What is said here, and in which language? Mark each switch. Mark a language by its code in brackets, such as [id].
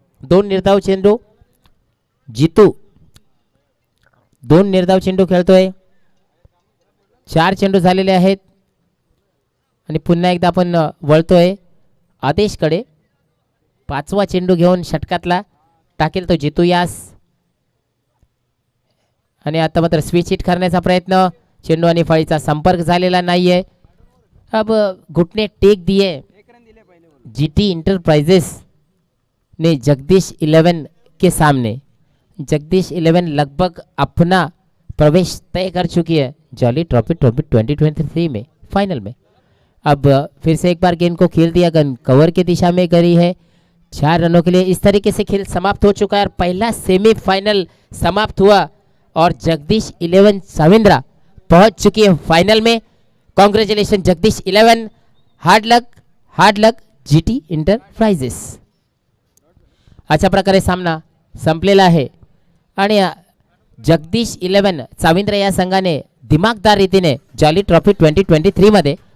[mr] 2 निर्धाव चेंडू जितू 2 निर्धाव चेंडू खेळतोय, 4 चेंडू झालेले आहेत आणि पुन्हा एकदा आपण वळतोय आदेशकडे। 5वा चेंडू घेऊन षटकातला टाकेल तो जितू यास आणि आता मात्र स्विच हिट करण्याचा प्रयत्न, चेंडू आणि फळीचा संपर्क झालेला नाहीये। [hi] अब घुटने टेक दिए जीटी इंटरप्राइजेस ने जगदीश 11 के सामने। जगदीश 11 लगभग अपना प्रवेश तय कर चुकी है जॉली ट्रॉफी 2023 में फाइनल में। अब फिर से एक बार गेंद को खेल दिया, गन कवर की दिशा में गई है 4 रनों के लिए। इस तरीके से खेल समाप्त हो चुका है और पहला सेमीफाइनल समाप्त हुआ और जगदीश 11 चाविंद्रा पहुंच चुकी है फाइनल में। [en] Congratulation Jagdish 11, hard luck GT enterprises. [mr] अशा प्रकारे सामना संपलेला आहे आणि जगदीश 11 चाविंद्रा या संघाने दिमागदार रीतीने जॉली ट्रॉफी 2023 मध्ये